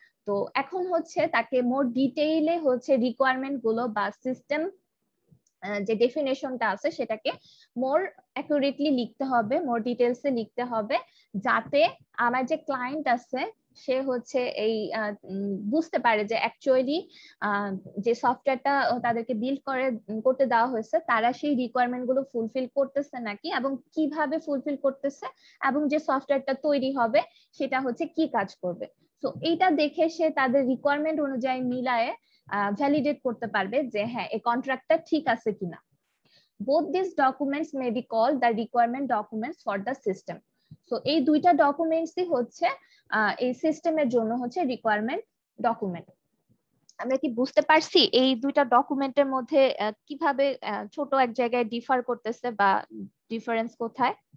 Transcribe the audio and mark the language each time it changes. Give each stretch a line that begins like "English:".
Bangla: তো এখন হচ্ছে তাকে মোর ডিটেইলে হচ্ছে রিকোয়ারমেন্ট গুলো বা সিস্টেম যে ডেফিনেশনটা আছে সেটাকে মোর অ্যাকুরেটলি লিখতে হবে, মোর ডিটেলসে লিখতে হবে, যাতে আমার যে ক্লায়েন্ট আছে সে হচ্ছে এই বুঝতে পারে যে অ্যাকচুয়ালি যে সফটওয়্যারটা তাদেরকে বিল্ড করতে দেওয়া হয়েছে তারা সেই রিকোয়ারমেন্ট গুলো ফুলফিল করতেছে নাকি, এবং কিভাবে ফুলফিল করতেছে, এবং যে সফটওয়্যারটা তৈরি হবে সেটা হচ্ছে কি কাজ করবে। তো এইটা দেখে সে তাদের রিকোয়ারমেন্ট অনুযায়ী মিলায়ে ভ্যালিডেট করতে পারবে যে হ্যাঁ এই কন্ট্রাক্টটা ঠিক আছে কিনা।
English: both these documents may be called the requirement documents for the system.
Bangla: So এই দুইটা ডকুমেন্টসই হচ্ছে এই সিস্টেমের জন্য হচ্ছে রিকোয়ারমেন্ট ডকুমেন্ট। আমরা কি বুঝতে পারছি এই দুইটা ডকুমেন্টের মধ্যে কিভাবে ছোট এক জায়গায় ডিফার করতেছে বা ডিফারেন্স কোথায়?